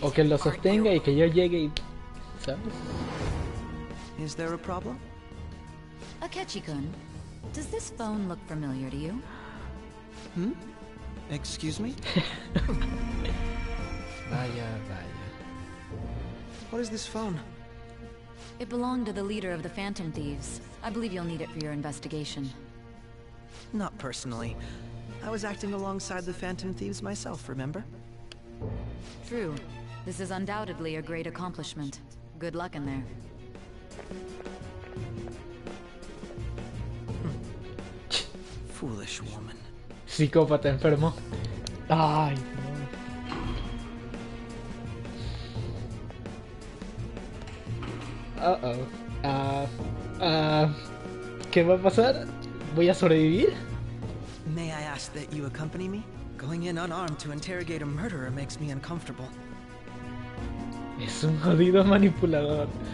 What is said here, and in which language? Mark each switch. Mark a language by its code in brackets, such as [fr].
[es] O que lo sostenga y que yo llegue y... ¿Sabes? [en] Is there a problem? Akechi-kun, does this phone look familiar to you? Excuse me? [es] Vaya, vaya. [en] What is this phone? It belonged to the leader of the Phantom Thieves. I believe you'll need it for your investigation. Not personally. I was acting alongside the Phantom Thieves myself, remember? True. This is undoubtedly a great accomplishment. Good luck in there. Foolish woman. [es] Psicópata enfermo. Ay, no. ¿Qué va a pasar? ¿Voy a sobrevivir? [en] May I ask that you accompany me? Going in unarmed to interrogate a murderer makes me uncomfortable. [es] Es un jodido manipulador.